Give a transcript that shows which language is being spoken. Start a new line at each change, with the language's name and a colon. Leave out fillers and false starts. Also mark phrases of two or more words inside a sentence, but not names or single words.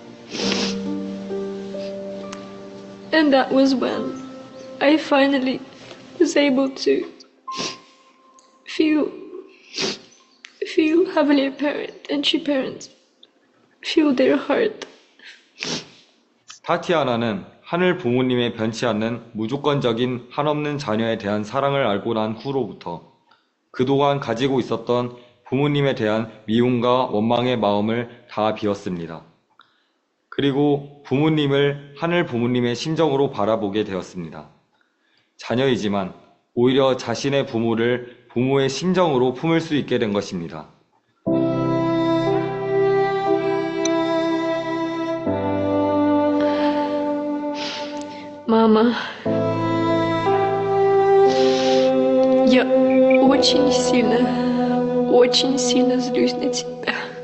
English: And that was when I finally was able to feel Heavenly Parent and two parents feel their heart.
Korean: 타티아나는 하늘 부모님의 변치 않는 무조건적인 한없는 자녀에 대한 사랑을 알고 난 후로부터 그동안 가지고 있었던 부모님에 대한 미움과 원망의 마음을 다 비웠습니다. 그리고 부모님을 하늘 부모님의 심정으로 바라보게 되었습니다. 자녀이지만 오히려 자신의 부모를 부모의 심정으로 품을 수 있게 된 것입니다.
Russian: Мама, я очень сильно злюсь на тебя.